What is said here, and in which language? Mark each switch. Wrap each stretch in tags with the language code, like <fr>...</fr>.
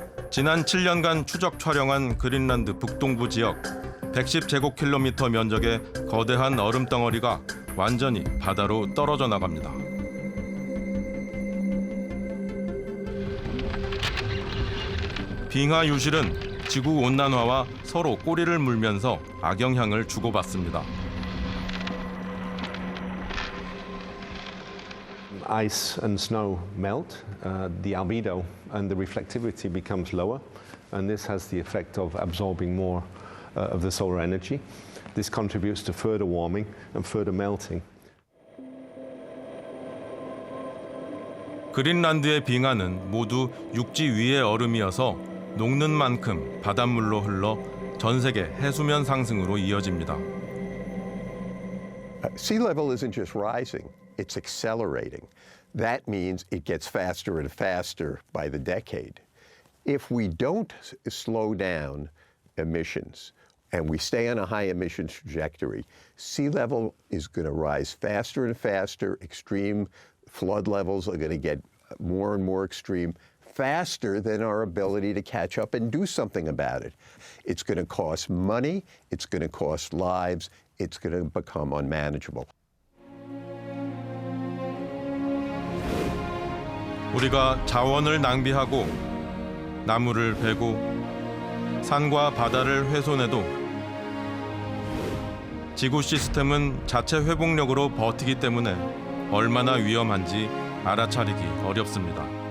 <ko>지난 7년간 추적 촬영한 그린란드 북동부 지역 110제곱킬로미터 면적의 거대한 얼음 덩어리가 완전히 바다로 떨어져 나갑니다. 빙하 유실은 지구 온난화와 서로 꼬리를 물면서 악영향을 주고받습니다.</ko> <en>Ice and snow melt, the albedo and the reflectivity becomes lower, and this has the effect of absorbing more of the solar energy. This contributes to further warming and further melting.</en> <ko>그린란드의 빙하는 모두 육지 위의 얼음이어서 녹는 만큼 바닷물로 흘러 전 세계 해수면 상승으로 이어집니다.</ko> <en>Sea level isn't just rising, it's accelerating. That means it gets faster and faster by the decade. If we don't slow down emissions and we stay on a high emissions trajectory, sea level is going to rise faster and faster. Extreme flood levels are going to get more and more extreme, faster than our ability to catch up and do something about it. It's going to cost money, it's going to cost lives, it's going to become unmanageable.</en> <ko>우리가 자원을 낭비하고 나무를 베고 산과 바다를 훼손해도 지구 시스템은 자체 회복력으로 버티기 때문에 얼마나 위험한지 알아차리기 어렵습니다.</ko>